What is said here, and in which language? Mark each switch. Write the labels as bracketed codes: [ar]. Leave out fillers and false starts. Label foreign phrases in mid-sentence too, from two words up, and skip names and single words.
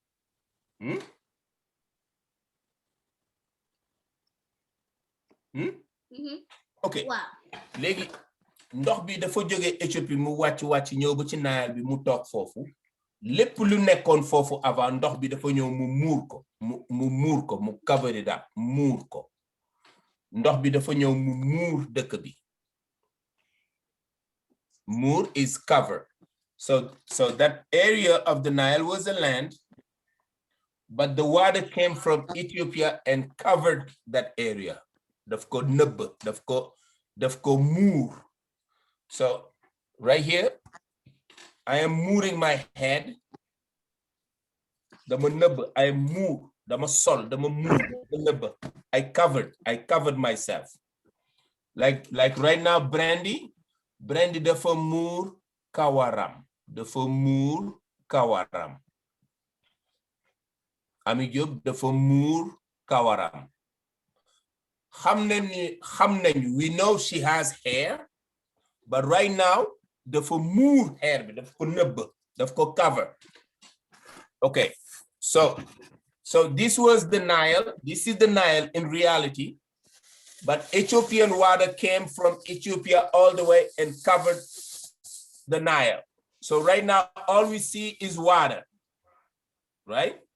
[en] Okay. Wow. [wo] Léegi ndox bi dafa jóge Éthiopie mu wàcc ñëw ba ci Nile bi mu toog foofu. Lépp lu nekkoon foofu avant ndox bi dafa ñëw mu muur ko mu [en] cover it up [wo] muur ko. Ndox bi dafa ñëw mu muur dëkk bi. [en] Muur is cover. So that area of the Nile was a land, but the water came from Ethiopia and covered that area. [wo] Daf ko nëbb, daf ko muur. [en] So right here, I am mooring my head. [wo] Dama nëbb, I muur, dama sol, dama muur, dama nëbb. [en] I covered myself. Like right now, Brandy [wo] dafa muur kawaram. Dafa muur kawaram. Ami Diop dafa muur kawaram. Xam nañu, [en] we know she has hair, but right now, [wo] dafa muur hair bi, dafa ko nëbb, dafa ko cover. [en] Okay, so this was the Nile. This is the Nile in reality, but Ethiopian water came from Ethiopia all the way and covered the Nile. So right now, all we see is water, right?